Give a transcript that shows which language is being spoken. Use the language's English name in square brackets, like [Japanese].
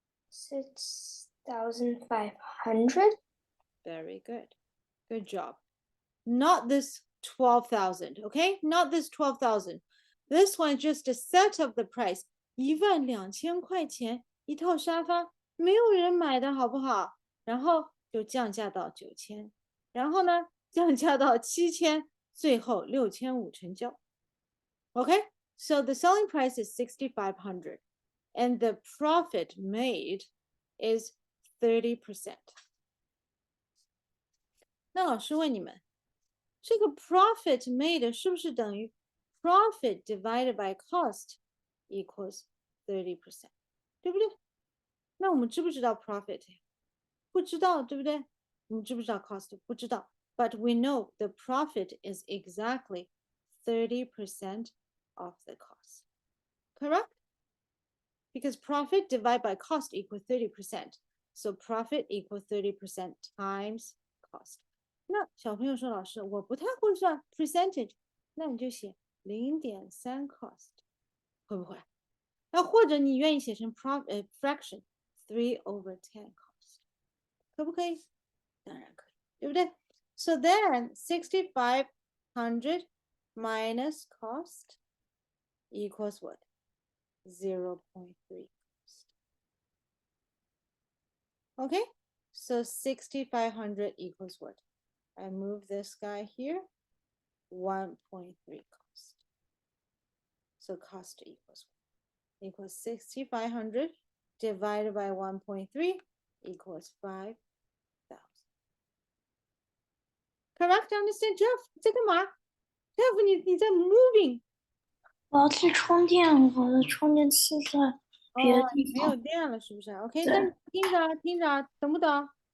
[English] 6,500. Very good. Good job. Not this 12,000, okay? Not this 12,000. This one just a set of the price. [Chinese] 12000块钱一套沙发，没有人买的好不好？然后就降价到9000，然后呢，降价到7000，最后6500成交。 [English] Okay, so the selling price is 6,500 and the profit made is 30%. [Chinese] 那老师问你们，这个 profit made 是不是等于 profit divided by cost equals 30%？对不对？那我们知不知道 profit？ 不知道，对不对？我们知不知道 cost？不知道。 [English] But we know the profit is exactly 30% of the cost. Correct? Because profit divided by cost equals 30%. So profit equals 30% times cost. [Chinese] 那小朋友说，老师，我不太会算 percentage，那你就写0.3 cost，会不会？那或者你愿意写成fraction 3/10 cost，可不可以？当然可以，对不对？ [English] So then 6,500 minus cost equals what? 0.3 cost. Okay, so 6,500 equals what? I move this guy here, 1.3 cost. So cost equals 6,500 divided by 1.3 equals 5,000. Correct? Understand, Jeff? [Chinese] 你在干嘛 ？Jeff，你在 moving。我要去充电，我的充电器在别的地没有方。电了，是不是 ？OK，对那你听着，听着，懂不懂？